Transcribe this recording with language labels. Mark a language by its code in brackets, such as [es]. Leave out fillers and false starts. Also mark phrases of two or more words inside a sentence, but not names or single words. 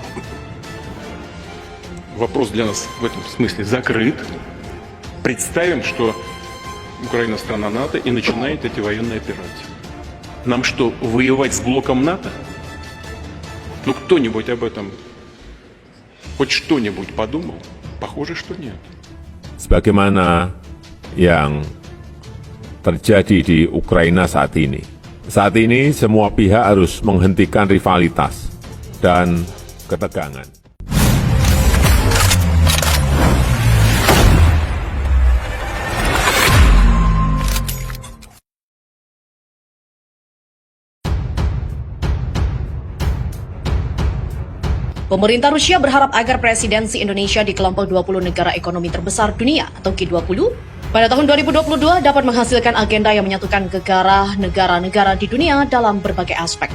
[ru] Вопрос для нас в этом смысле закрыт. Представим, что Украина страна НАТО и начинает эти военные операции. Нам что, воевать с блоком НАТО? Ну кто-нибудь об этом хоть что-нибудь подумал? Похоже, что нет. [id] Sebagaimana yang terjadi di Ukraina saat ini. Saat ini semua pihak harus menghentikan rivalitas dan ketegangan. Pemerintah Rusia berharap agar presidensi Indonesia di kelompok 20 negara ekonomi terbesar dunia atau G20 pada tahun 2022 dapat menghasilkan agenda yang menyatukan negara-negara di dunia dalam berbagai aspek.